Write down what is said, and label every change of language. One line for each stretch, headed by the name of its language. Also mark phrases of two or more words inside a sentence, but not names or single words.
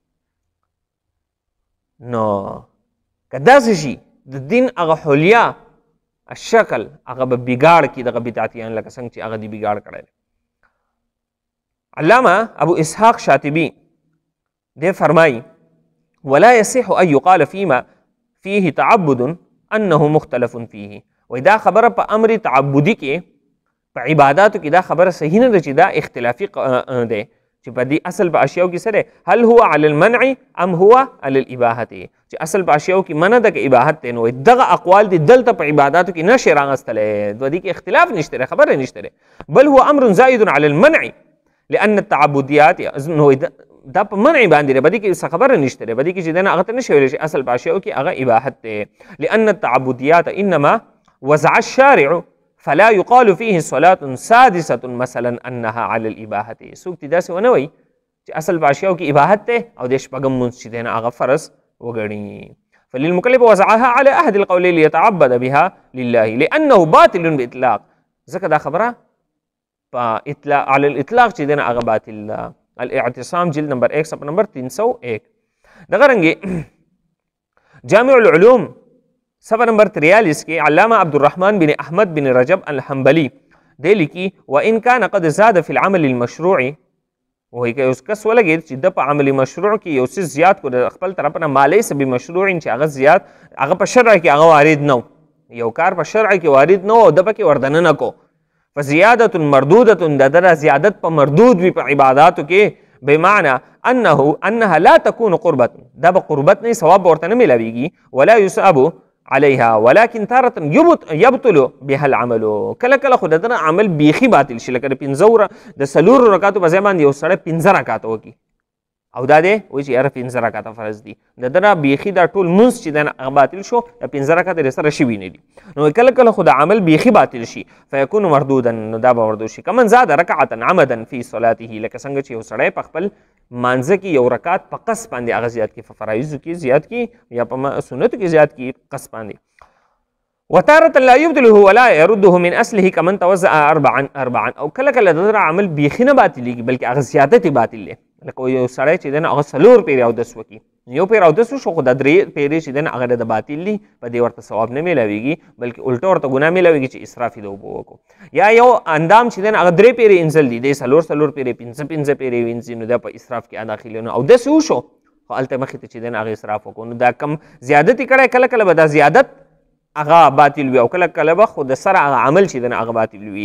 Pashto: نو که داسې شي د دین هغه حلیه الشکل هغه به بګاړ کړي دغه بدعتیان، لکه څنګه چې هغه دې بګاړ کړی دی. علامه ابو اسحاق شاطبي دې فرمایي
Arabic: ولا يصح ان يقال فيه تعبد انه مختلف فيه.
Pashto: وای دا خبره په امر تعبدي کې په عباداتو کې دا خبره صحیح نه ده چې دا اختلافي دی، چې په دې اصل په اشیاو کې سره
Arabic: هل هو على المنع ام هو على الاباحه،
Pashto: چې اصل په اشیاو کې منع ده که اباحت دی. نو دغه اقوال دي دلته په عباداتو کې نشي راغستلی، د دې کې اختلاف نشته، خبره نشته،
Arabic: بل هو امر زائد على المنع لان التعبديات.
Pashto: نو دا په منع باندې بدی کې څه خبره نشته، بدی کې چې دنه هغه ته نشي ویلی چې اصل په اشیاو کې هغه اباحت دی.
Arabic: لان التعبديات انما وزع الشارع فلا يقال فيه صلاة سادسة مثلا انها على الاباحه.
Pashto: څوک دې داسې ونه وایي چې اصل په اشیاو کې اباحت دی او د 6 مونځ چې دی نه هغه فرض وګڼي.
Arabic: فللمكلف وزعها على احد القولين ليتعبد بها لله لانه باطل باطلاق.
Pashto: ځکه دا خبره په اطلاق
Arabic: على الاطلاق
Pashto: چې دی نه هغه باطل ده. الاعتصام جلد نمبر 1 صفحه نمبر 301. دغه رنګې جامع العلوم صفحه نمبر 43 کې علامه عبدالرحمن بن احمد بن رجب الحنبلی دی لیکي
Arabic: وان كان قد زاد في العمل المشروع.
Pashto: وایي که اوس کس ولګېد چې د په عمل مشروع کې یو څه زیات کو د خپل طرف نه
Arabic: ما لیس بمشروع
Pashto: چې هغه زیات هغه په شرع کې هغه وارد نه و، یو کار په شرع کې وارد نه و او د پکې وردننه کو،
Arabic: فزیادة مردودة
Pashto: د زیادت په مردود وي په عباداتو کې،
Arabic: بمعنى انها لا تكون قربة،
Pashto: دا به قربت نه ثواب ورته نه ملاویږي،
Arabic: ولا يثاب عليها ولكن تارة يبطل بها العمل.
Pashto: کله کله خو دغه عمل بیخي باطل شي، لکه د 4 رکعاتو په ځای باندې یو سړی 15 رکعات وکړي او دا دی وایي چې یاره 15 رکعاته فرض دي، دغه بیخي دا ټول مونځ چې دی هغه باطل شو، د 15 رکعاته سره شوي نه دي. نو کله کله خو د عمل بیخي باطل شي
Arabic: فیکون مردودا،
Pashto: نو دا به مردود شي.
Arabic: کمن زاد رکعة عمدا فی صلاته،
Pashto: لکه څنګه چې یو سړی په خپل مانځه کې یو رکعت په قص باندې هغه زیات کړي، په فرایضو کې زیات کړي یا په سنتو کې زیات کړي قص باندې.
Arabic: وتارة لا يبطله ولا يرده من اصله كمن توزع اربعا.
Pashto: او کله کله دغه عمل بیخي نه باطلېږي بلکې هغه زیادت باطل دی، لکه یو سړی چې دی نه هغه 4 پیرې اودس وکړي، یو پیر اودس وشو خو د 3 پیرې چې دی نه هغه د باطل دي، په دې ورته ثواب نه میلاویږي بلکې الټه ورته ګناه میلاویږي چې اسراف یې د اوبو وکړو. یا یو اندام چې دی نه هغه 3 پیرې انځل دي، دی 4 پیرې 5 پیرې وینځي، نو دا په اسراف کې داخلي نه اودس وشو خو هلته مخکې ته چې دی نه هغه اسراف وکړو، نو دا کم زیادت یې کړی، کله کله به دا زیادت هغه باطل وي او کله کله به خو د سره هغه عمل چې دی نه هغه باطل وي.